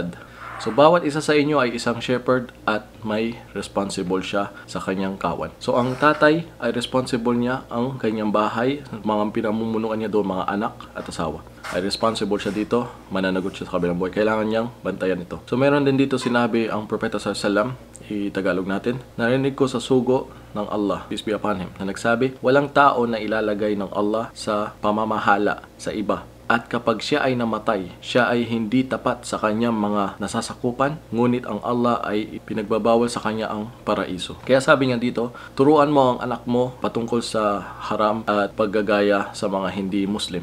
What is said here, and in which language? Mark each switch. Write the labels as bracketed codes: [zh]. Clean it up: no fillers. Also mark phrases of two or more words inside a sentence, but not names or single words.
[tl] So, bawat isa sa inyo ay isang shepherd at may responsible siya sa kanyang kawan. So, ang tatay ay responsible niya ang kanyang bahay, mga pinamumunuan niya doon, mga anak at asawa. Ay responsible siya dito, mananagot siya sa kabilang buhay. Kailangan niyang bantayan ito. So, meron din dito sinabi ang propeta [ar] صلى الله عليه وسلم, [tl] i-Tagalog natin, narinig ko sa sugo ng Allah, [en] peace be upon him, [tl] na nagsabi, walang tao na ilalagay ng Allah sa pamamahala sa iba. At kapag siya ay namatay, siya ay hindi tapat sa kanyang mga nasasakupan, ngunit ang Allah ay pinagbabawal sa kanya ang paraiso. Kaya sabi nga dito, turuan mo ang anak mo patungkol sa haram at paggagaya sa mga hindi Muslim.